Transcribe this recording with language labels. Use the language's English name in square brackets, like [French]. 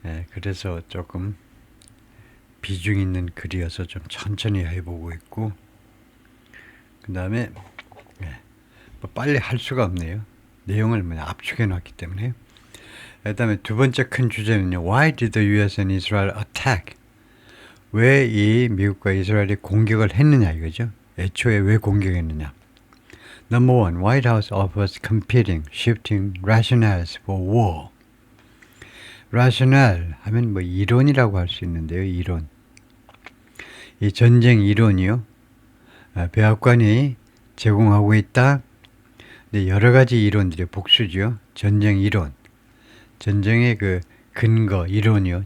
[Korean] 그래서 조금 비중 있는 글이어서 좀 천천히 해보고 있고, 그 다음에 뭐 빨리 할 수가 없네요. 내용을 압축해 놨기 때문에. 그 다음에 두 번째 큰 주제는요. [English] Why did the US and Israel attack? [Korean] 왜 이 미국과 이스라엘이 공격을 했느냐 이거죠. 애초에 왜 공격했느냐. [English] Number one, White House offers competing, shifting rationales for war. [Korean] rationale 하면 뭐 이론이라고 할 수 있는데요. 이론. 이 전쟁 이론이요. 백악관이 제공하고 있다. 근데 여러 가지 이론들이 복수죠. 전쟁 이론. 전쟁의 그 근거 이론이요.